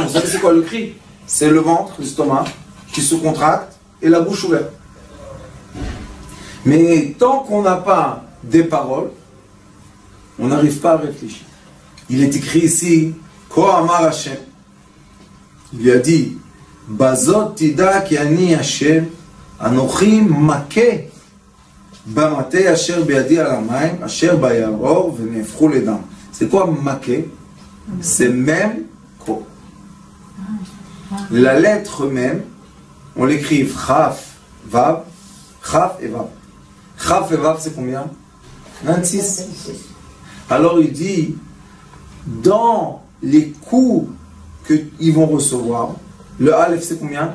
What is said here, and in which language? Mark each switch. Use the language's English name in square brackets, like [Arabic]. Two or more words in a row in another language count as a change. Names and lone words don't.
[French] Vous savez c'est quoi le cri? C'est le ventre, l'estomac, qui se contracte et la bouche ouverte. Mais tant qu'on n'a pas des paroles, on n'arrive pas à réfléchir. Il est écrit ici, [Hebrew] כה אמר השם. [French] Il lui a dit, [Hebrew] בזאת תדע כי אני השם, אנכי מכה, במטה אשר בידי על המים, אשר ביאר ונהפכו לדם. [French] C'est quoi make? C'est même Ko. La lettre même, on l'écrit Chaf, Vav, Chaf et Vav. Chaf et Vav, c'est combien? 26. Alors il dit, dans les coups qu'ils vont recevoir, le Aleph c'est combien?